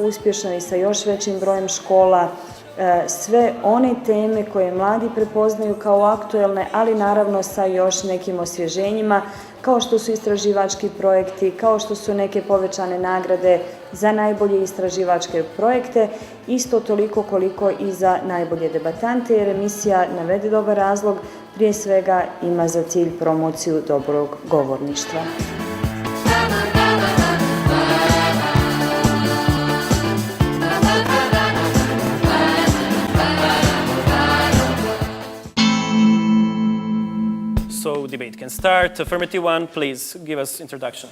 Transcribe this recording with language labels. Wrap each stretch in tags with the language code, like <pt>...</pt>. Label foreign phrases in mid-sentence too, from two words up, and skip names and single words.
<bs>uspješno i sa još većim brojem škola sve one teme koje mladi prepoznaju kao aktuelne, ali naravno sa još nekim osvježenjima, kao što su istraživački projekti, kao što su neke povećane nagrade za najbolje istraživačke projekte, isto toliko koliko i za najbolje debatante, jer emisija navede dobar razlog, prije svega ima za cilj promociju dobrog govorništva.</bs> <en>So debate can start. Affirmative one, please give us introduction.</en>